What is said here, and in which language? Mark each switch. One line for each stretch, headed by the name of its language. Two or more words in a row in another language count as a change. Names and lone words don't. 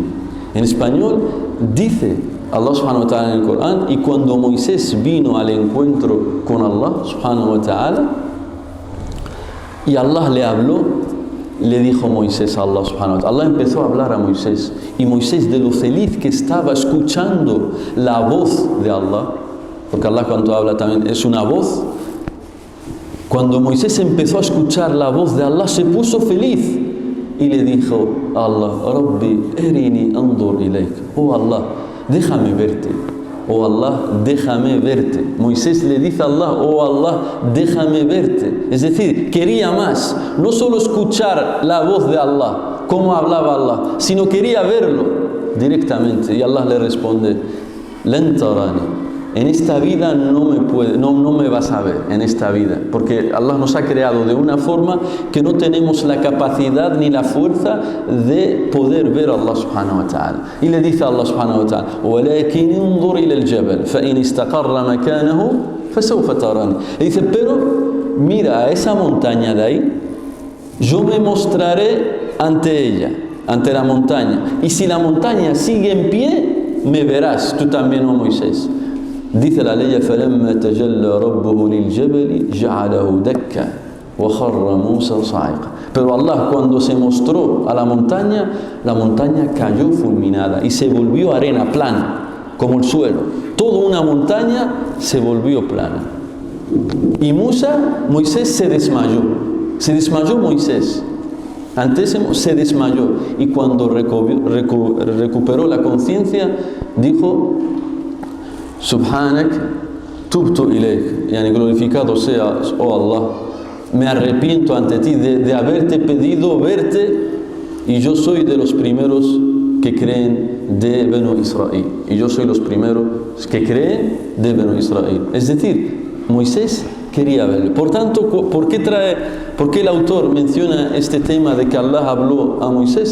Spanish: En español dice
Arabic: الله سبحانه وتعالى
Spanish: en el Corán, y cuando Moisés vino al encuentro con
Arabic: الله سبحانه وتعالى
Spanish: y Allah le habló, le dijo Moisés a
Arabic: الله سبحانه وتعالى.
Spanish: Allah empezó a hablar a Moisés, y Moisés, de lo feliz que estaba escuchando la voz de Allah, porque Allah cuando habla también es una voz, cuando Moisés empezó a escuchar la voz de Allah se puso feliz y le dijo a Allah,
Arabic: رب أرني أنظر إليك,
Spanish: oh Allah, déjame verte, oh Allah, déjame verte. Moisés le dice a Allah, oh Allah, déjame verte. Es decir, quería más, no solo escuchar la voz de Allah, cómo hablaba Allah, sino quería verlo directamente. Y Allah le responde,
Arabic: لن تراني,
Spanish: en esta vida no me vas a ver, en esta vida, porque Allah nos ha creado de una forma que no tenemos la capacidad ni la fuerza de poder ver a
Arabic: الله سبحانه وتعالى.
Spanish: Y le dice a
Arabic: الله سبحانه وتعالى, وَلَكِنْ انظُرْ إِلَى الْجَبَلِ فَإِنِ اسْتَقَرَّ مَكَانَهُ فَسَوْفَ تَرَانِ.
Spanish: Y dice, pero mira a esa montaña de ahí, yo me mostraré ante ella, ante la montaña, y si la montaña sigue en pie, me verás tú también, oh Moisés. Dice la ley,
Arabic: فَلَمَّا تَجَلَّى رَبُّهُ لِلْجَبَلِ جَعَلَهُ دَكًّا وَخَرَّ مُوسَى صَعِقًا.
Spanish: Pero Allah, cuando se mostró a la montaña cayó fulminada y se volvió arena plana, como el suelo. Toda una montaña se volvió plana. Y Moisés se desmayó Moisés. Antes se desmayó, y cuando recuperó la conciencia dijo,
Arabic: سبحانك تبت إليك,
Spanish: yani glorificado seas, oh Allah, me arrepiento ante ti de haberte pedido verte, y yo soy de los primeros que creen de Benu Israel. Y yo soy los primeros que creen de Benu Israel. Es decir, Moisés quería verle. Por tanto, ¿por qué el autor menciona este tema de que Allah habló a Moisés?